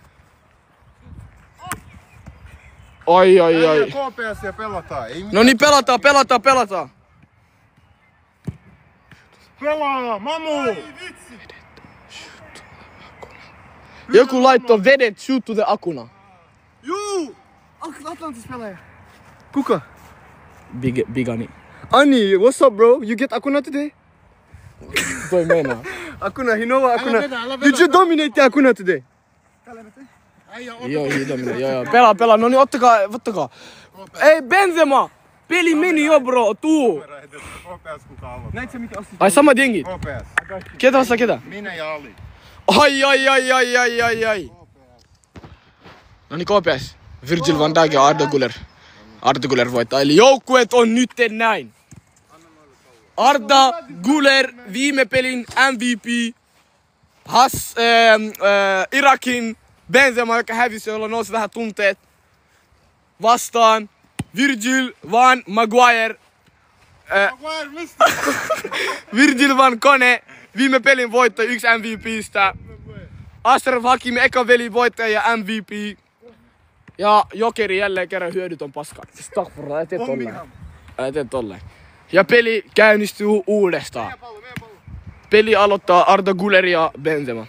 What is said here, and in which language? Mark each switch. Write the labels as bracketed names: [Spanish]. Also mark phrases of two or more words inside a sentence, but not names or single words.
[Finnish] Oi. KPS ja pelataan. Ei mitään. No niin, pelataan. Pelaa, mamu! Joku laittoi vedet [English] shoot to the [Finnish] akuna. Juu! Atlantis pelaaja. Kuka? Bigani. [English] Ani, what's up bro? You get Akuna today? [Finnish] Toi meinaa. Akuna, [English] you know what Akuna? [Finnish] Älä vedä. [English] Did you dominate Akuna today? [Finnish] Joo. Pelaa. No niin, ottakaa. Ei, Benzema! Peli meni jo, bro. Tuu. KPS kuka aloittaa. Näit sä mitä ostit? Ai, sama jengi. KPS. Ketä vasta ketä? Minä ja Ali. Ai. No niin, KPS. Virgil van Dijk ja Arda Güler. Arda Güler voittaa. Eli joukkueet on nyt näin. Arda Güler, viime pelin MVP. Irakin Benzema, joka hävisi, jolla nousi vähän tunteet. Vastaan Virgil van Maguire. Virgil van Kone, viime pelin voittaja, yksi MVPstä. Ashraf Hakimi, eka pelin voittaja ja MVP. Ja Jokeri jälleen kerran hyödytön paska. Astaghfirullah, älä tee tolleen. Ja peli käynnistyy uudestaan. Peli aloittaa Arda Güler ja Benzema.